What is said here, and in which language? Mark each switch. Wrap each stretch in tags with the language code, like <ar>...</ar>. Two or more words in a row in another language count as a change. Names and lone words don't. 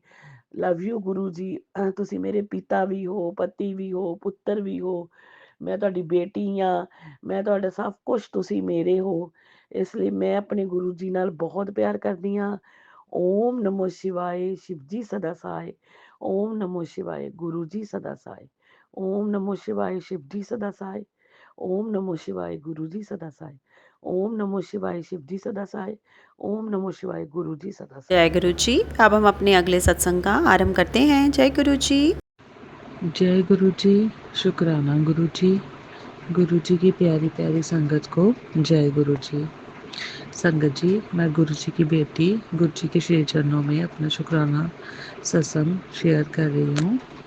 <en>love you</en> <pa>ਗੁਰੂ ਜੀ। ਤੁਸੀਂ ਮੇਰੇ ਪਿਤਾ ਵੀ ਹੋ, ਪਤੀ ਵੀ ਹੋ, ਪੁੱਤਰ ਵੀ ਹੋ। ਮੈਂ ਤੁਹਾਡੀ ਬੇਟੀ ਆ, ਮੈਂ ਤੁਹਾਡਾ ਸਭ ਕੁਛ, ਤੁਸੀਂ ਮੇਰੇ ਹੋ। ਇਸ ਲਈ ਮੈਂ ਆਪਣੇ ਗੁਰੂ ਜੀ ਨਾਲ ਬਹੁਤ ਪਿਆਰ ਕਰਦੀ ਹਾਂ। ਓਮ ਨਮੋ ਸ਼ਿਵਾਏ, ਸ਼ਿਵ ਜੀ ਸਦਾ ਸਹਾਏ। ਓਮ ਨਮੋ ਸ਼ਿਵਾਏ, ਗੁਰੂ ਜੀ ਸਦਾ ਸਹਾਏ। ਓਮ ਨਮੋ ਸ਼ਿਵਾਏ,</pa> <hi>शिव जी सदा सहाय। ओम नमो शिवाय, गुरु जी सदा सहाय। ओम नमो शिवाय, शिव जी सदा सहाय। ओम नमो शिवाय, गुरु जी सदा सहाय। जय गुरु जी। अब हम अपने अगले सत्संग का आरंभ करते हैं। जय गुरु जी। जय गुरु जी, शुक्राना गुरु जी। गुरु जी की प्यारी प्यारी संगत को जय गुरु जी। संगत जी, मैं गुरु जी की बेटी गुरु जी के श्री चरणों में अपना शुक्राना सत्संग शेयर कर रही हूँ।</hi>